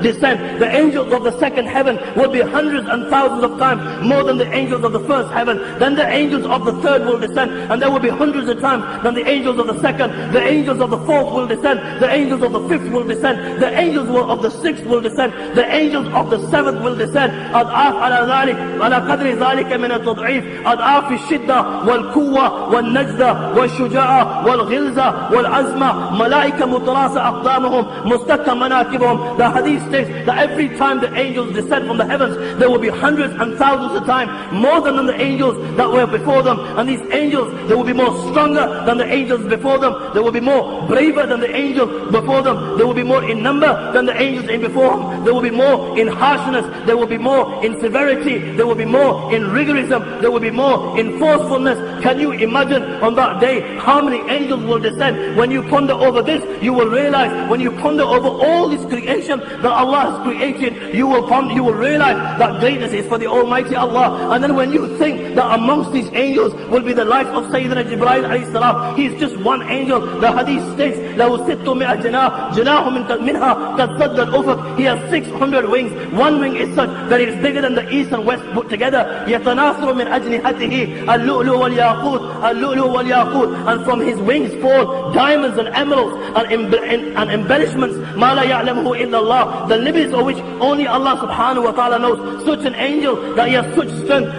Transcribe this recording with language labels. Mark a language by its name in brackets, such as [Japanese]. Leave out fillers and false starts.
[English] The angels of the second heaven will be hundreds and thousands of times more than the angels of the first heaven. Then the angels of the third will descend, and there will be hundreds of times than the angels of the second. The angels of the fourth will descend. The angels of the fifth will descend. The angels of the sixth will descend. The angels of the seventh will descend. [Arabic] على قدر ذلك من التضعيف، أضعاف الشدة والقوة والنجدة والشجاعة والغلظة والعزمة. ملائكة متراصة أقدامهم مستكة مناكبهم. [English] The hadith states that every time the angels descend from the heavens, there will be hundreds and thousands of times more than the angels that were before them. And these angels, they will be more stronger than the angels before them. They will be more braver than the angels before them. They will be more in number than the angels in before them. They will be more in harshness. They will be more in severity. There will be more in rigorism. There will be more in forcefulness. Can you imagine on that day how many angels will descend? When you ponder over this, you will realize, when you ponder over all this creation that Allah has created, you will realize that greatness is for the Almighty Allah. And then when you think that amongst these angels will be the life of Sayyidina Jibreel alayhi salam, he is just one angel. The hadith states, [Arabic] لَهُ سِتُّمِئَ جَنَاحٍ مِنْهَا قَدْ سَدَّ الْأُفُقِ. [English] He has 600 wings. One wing is such that it is bigger than the east and west put together. [Arabic] يَتَنَاثُرُ مِنْ أَجْنِحَتِهِ اللُّؤْلُؤُ وَالْيَاقُوتُ اللُّؤْلُؤُ وَالْيَاقُوتُ. [English] And from his wings fall diamonds and emeralds and embellishments. [Arabic] مَا لَا يَعْلَمُهُ إِلَّا اللَّهُ. [English] The limits of which only Allah subhanahu wa ta'ala knows. Such an angel that he has such strength.